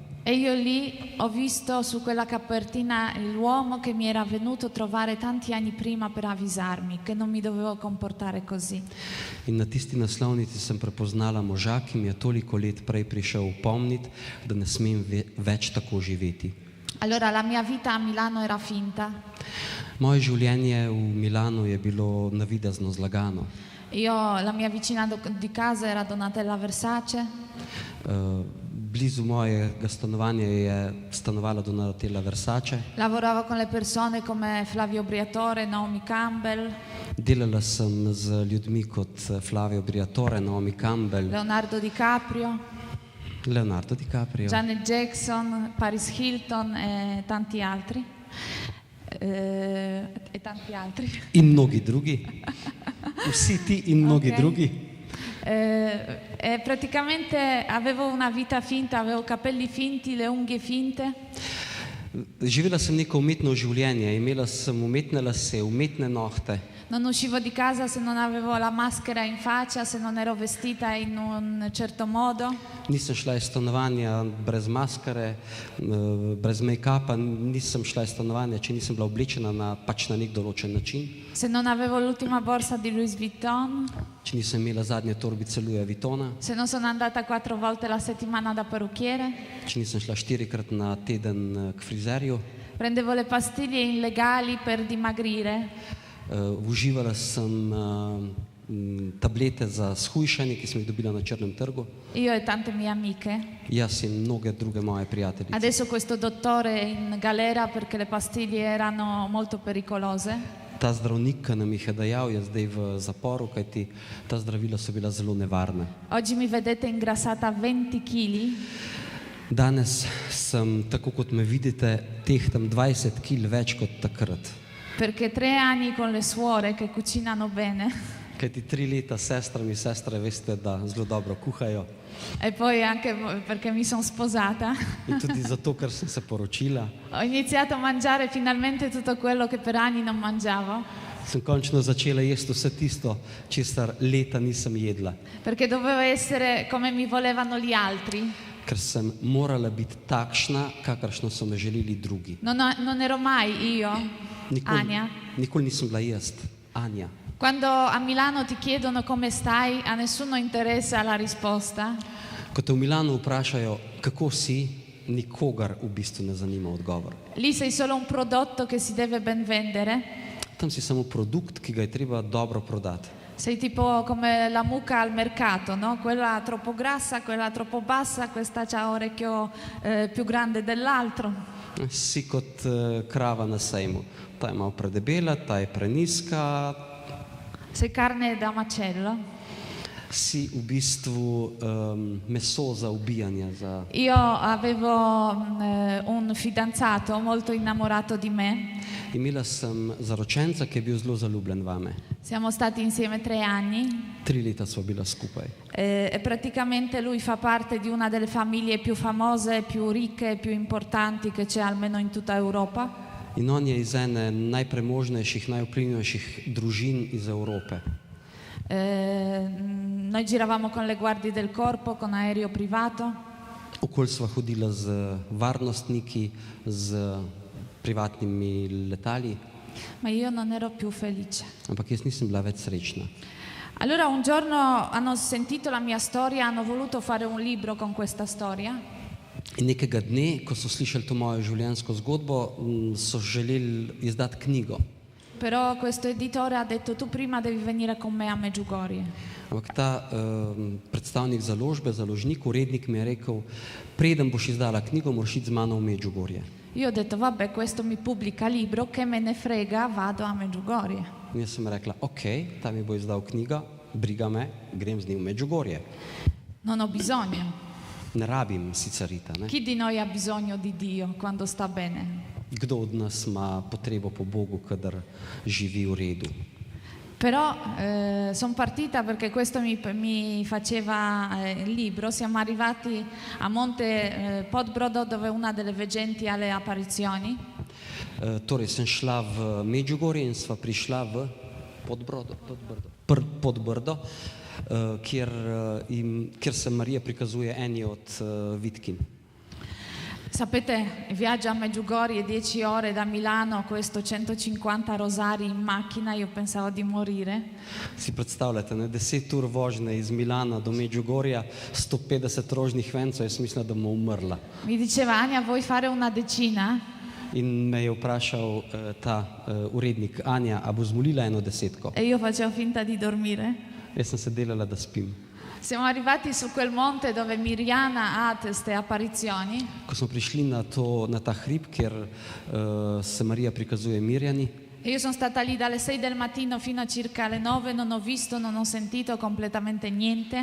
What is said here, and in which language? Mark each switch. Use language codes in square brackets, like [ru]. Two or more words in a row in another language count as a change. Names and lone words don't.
[it] e io lì ho visto su quella copertina l'uomo che mi era venuto a trovare tanti anni prima per avvisarmi che non mi dovevo comportare così. [sl] In na tisti naslovnici sem prepoznala moža, ki mi je toliko let prej prišel upomniti, da ne smem več tako živeti. [it] Allora la mia vita a Milano era finta. [sl] Moje življenje v Milanu je bilo navidezno zlagano. [it] La mia vicina di casa era Donatella Versace. [sl] Blizu mojega stanovanja je stanovala Donatella Versace. [it] Lavoravo con le persone come Flavio Briatore, Naomi Campbell, [sl] Delala sem z ljudmi kot Flavio Briatore, Naomi Campbell, [it] Leonardo DiCaprio, [sl] Leonardo DiCaprio [it] Janet Jackson, Paris Hilton e tanti altri. E tanti altri. [sl] in mnogi drugi. Vsi ti in mnogi Ok. drugi. [it] E praticamente avevo una vita finta, avevo capelli finti, le unghie finte. [sl] Živela sem neko umetno življenje, imela sem umetne lase, umetne nohte. [it] Non uscivo di casa se non avevo la maschera in faccia, se non ero vestita in un certo modo. [sl] Nisem šla iz stanovanja brez maskare, brez make-upa, nisem šla iz stanovanja, če nisem bila oblečena na nek določen način, [it] Se non avevo l'ultima borsa di Louis Vuitton, [sl] če nisem imela zadnje torbice Louis Vuittona, [it] se non sono andata 4 volte la settimana da parrucchiere, [sl] če nisem šla 4-krat na teden k frizerju. [it] prendevo le pastiglie illegali per dimagrire. [sl] Uživala sem tablete za shujšanje, ki sem jih dobila na črnem trgu. [it] Io e tante mie amiche. [sl] Jaz in mnoge druge moje prijateljice. [it] Adesso questo dottore è in galera perché le pastiglie erano molto pericolose. [sl] Ta zdravnik, ki nam jih je dajal, je zdaj v zaporu, kajti ta zdravila so bila zelo nevarna. [it] Oggi mi vedete ingrassata 20 kg. [sl] Danes sem, tako kot me vidite, tehtam 20 kg več kot takrat. [it] Perché 3 anni con le suore che cucinano bene [sl] Kajti 3 leta s sestrami, sestre veste, da zelo dobro kuhajo. [it] e poi anche perché mi sono sposata, [sl] In tudi zato, ker sem se poročila, [it] ho iniziato a mangiare finalmente tutto quello che per anni non mangiavo, [sl] sem končno začela jesti vse tisto, česar leta nisem jedla. [it] perché dovevo essere come mi volevano gli altri. [sl] Ker sem morala biti takšna, kakršno so me želeli drugi. [it] Non ero mai io, Anja. [sl] Nikoli nisem bila jaz, Anja. [it] Quando a Milano ti chiedono come stai, a nessuno interessa la risposta. [sl] Ko te v Milanu vprašajo, kako si, nikogar v bistvu ne zanima odgovor. [it] Lì sei solo un prodotto che si deve ben vendere. [sl] Tam si samo produkt, ki ga je treba dobro prodati. [it] Sei tipo come la mucca al mercato, no? Quella troppo grassa, quella troppo bassa, questa c'ha orecchio più grande dell'altro. [sl] Si kot krava na sejmu. Ta je malo predebela, ta je preniska. [it] Sei carne da macello. [sl] Si v bistvu meso za ubijanje. [it] Io avevo un fidanzato molto innamorato di me. [sl] Imela sem zaročenca, ki je bil zelo zaljubljen vame. [it] Siamo stati insieme 3 anni [sl] 3 leta sva bila skupaj. [it] e praticamente lui fa parte di una delle famiglie più famose, più ricche, più importanti che c'è almeno in tutta Europa. [sl] In on je iz ene najpremožnejših, najvplivnejših družin iz Evrope. [it] Noi giravamo con le guardie del corpo, con aereo privato. [sl] Okoli sva hodila z varnostniki, z privatnimi letali, [it] Ma io non ero più felice. [sl] ampak jaz nisem bila več srečna. [it] Allora un giorno hanno sentito la mia storia, hanno voluto fare un libro con questa storia [sl] In nekega dne, ko so slišali to mojo življenjsko zgodbo, so želeli izdati knjigo. [it] Però questo editore ha detto tu prima devi venire con me a Medjugorje. [sl] Ampak ta predstavnik založbe, založnik, urednik mi je rekel, preden boš izdala knjigo, moraš iti z mano v Medjugorje. [it] Io ho detto vabbè, questo mi pubblica libro, che me ne frega, vado a Medjugorje. [sl] In jaz sem rekla, ok, ta mi bo izdal knjiga, briga me, grem z njim v Medjugorje. [it] Non ho bisogno. [sl] Ne rabim sicer ita, ne? [it] Chi di noi ha bisogno di Dio quando sta bene? [sl] Kdo od nas ima potrebo po Bogu, kadar živi v redu? [it] Però sono partita perché questo mi faceva il libro. Siamo arrivati a Monte Podbrodo dove una delle veggenti ha le apparizioni. [sl] Torej sem šla v Medjugorje in sva prišla v Podbrdo, kjer se Marija prikazuje eni od vitkin. [it] Sapete, viaggio a Medjugorje 10 ore da Milano, questo 150 rosari in macchina, io pensavo di morire. [sl] Si predstavljate, ne? 10 ur vožnje iz Milana do Medjugorja, 150 rožnih vencov, jaz mislim, da bom umrla. [it] Mi diceva Anja, vuoi fare una decina? [sl] In me je vprašal ta urednik, Anja, a bo zmolila eno desetko? [it] E io facevo finta di dormire. [sl] Jaz sem se delala, da spim. [it] Siamo arrivati su quel monte dove Mirjana ha queste apparizioni. [sl] Ko smo prišli na ta hrib, kjer se Marija prikazuje Mirjani, [it] E io sono stata lì dalle 6 del mattino fino a circa le 9, non ho visto, non ho sentito completamente niente.